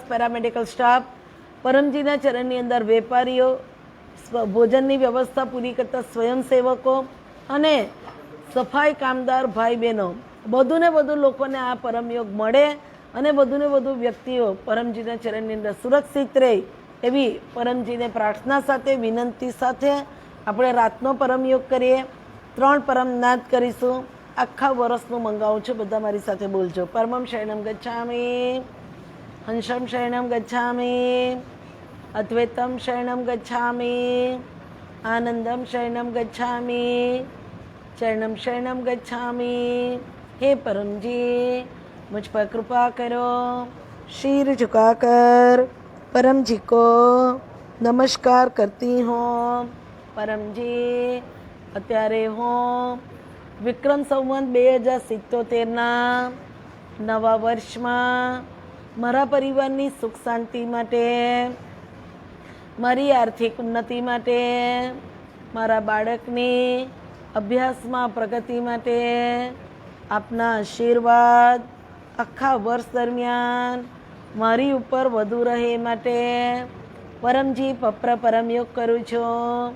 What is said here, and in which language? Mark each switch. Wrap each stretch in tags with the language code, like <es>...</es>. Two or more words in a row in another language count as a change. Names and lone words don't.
<en>paramedical staff,</en> <gu>પરમજીના ચરણની અંદર વેપારીઓ, ભોજનની વ્યવસ્થા પૂરી કરતા સ્વયંસેવકો અને સફાઈ કામદાર ભાઈ બહેનો, વધુ ને વધુ લોકોને આ પરમયોગ મળે અને વધુ ને વધુ વ્યક્તિઓ પરમજીના ચરણની અંદર સુરક્ષિત રહે એવી પરમજીને પ્રાર્થના સાથે, વિનંતી સાથે આપણે રાતનો પરમયોગ કરીએ. 3 પરમનાથ કરીશું. આખા વર્ષનું મંગાવું છું, બધા મારી સાથે બોલજો.</gu> <sa>પરમં શરણમ ગચ્છામિ, હંસમ શરણમ ગચ્છામિ, અદ્વૈતમ શરણમ ગચ્છામિ, આનંદમ શરણમ ગચ્છામિ, चरणम शरणम गच्छामि.</sa> <hi>हे परमजी, मुझ पर कृपा करो. शीर झुकाकर परम जी को नमस्कार करती हूँ.</hi> <gu>परमजी, અત્યારે હું વિક્રમ સંવત 2077ના નવા વર્ષમાં મારા પરિવારની સુખ શાંતિ માટે, મારી આર્થિક ઉન્નતિ માટે, મારા બાળકની અભ્યાસમાં પ્રગતિ માટે આપના આશીર્વાદ આખા વર્ષ દરમિયાન મારી ઉપર વધુ રહે માટે પરમજી પરમયોગ કરું છું.</gu>